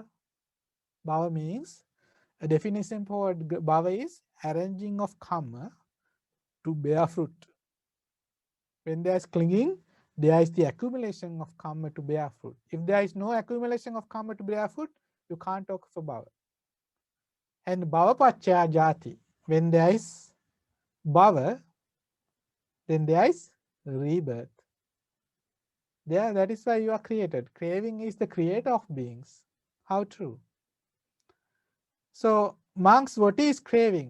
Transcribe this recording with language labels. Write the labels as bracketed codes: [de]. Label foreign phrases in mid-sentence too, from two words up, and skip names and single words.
[en] Bhava means, a definition for bhava is arranging of karma to bear fruit. When there is clinging, there is the accumulation of karma to bear fruit. If there is no accumulation of karma to bear fruit, you can't talk of a bhava. [pi] And bhava pacchaya jati, [en] when there is bhava, then there is rebirth. There, that is why you are created. Craving is the creator of beings. How true? So, monks, what is craving?